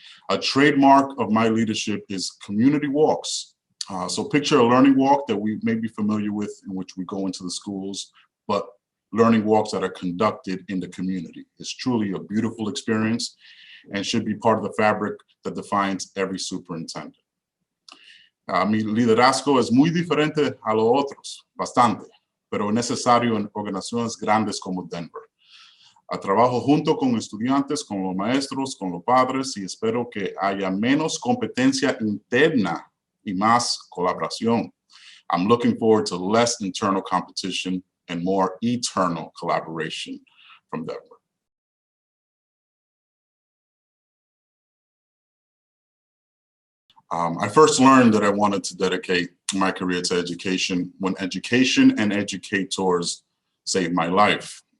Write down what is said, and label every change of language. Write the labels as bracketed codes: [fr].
[en] A trademark of my leadership is community walks. So picture a learning walk that we may be familiar with, in which we go into the schools, but learning walks that are conducted in the community. It's truly a beautiful experience and should be part of the fabric that defines every superintendent. [es] Mi liderazgo es muy diferente a los otros, bastante, pero es necesario en organizaciones grandes como Denver. Trabajo junto con estudiantes, con los maestros, con los padres y espero que haya menos competencia interna y más colaboración. [en] I'm looking forward to less internal competition and more eternal collaboration from Denver. I first learned that I wanted to dedicate my career to education when education and educators saved my life.